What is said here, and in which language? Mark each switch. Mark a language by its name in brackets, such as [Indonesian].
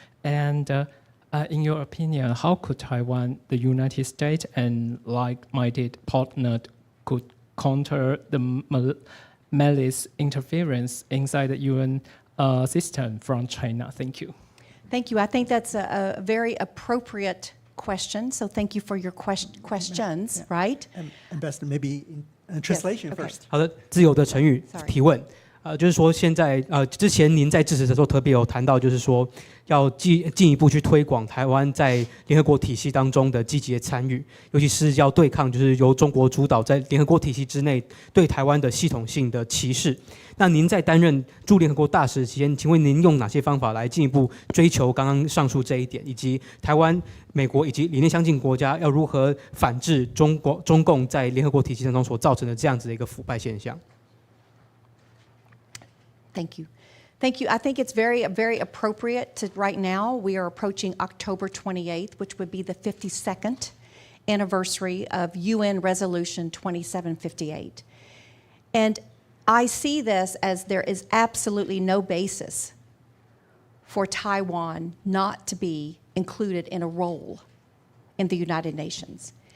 [English] And in your opinion, how could Taiwan, the United States, and like-minded partners could counter the malice interference inside the UN system from China? Thank you. Thank you. I think that's a very appropriate question. So thank you for your questions, right? Ambassador, maybe in translation Yes, okay. first. [Chinese] 好的，自由的成语 [English] Sorry. [Chinese] 提问，就是说现在之前您在致辞的时候特别有谈到，就是说要进一步去推广台湾在联合国体系当中的积极的参与，尤其是要对抗就是由中国主导在联合国体系之内对台湾的系统性的歧视。那您在担任驻联合国大使期间，请问您用哪些方法来进一步追求刚刚上述这一点，以及台湾、美国以及理念相近国家要如何反制中共在联合国体系当中所造成的这样子的一个腐败现象 [English] Thank you. Thank you. I think it's very, very appropriate to right now. We are approaching October 28th, which would be the 52nd anniversary of UN Resolution 2758. And I see this as there is absolutely no basis for Taiwan not to be included in a role in the United Nations.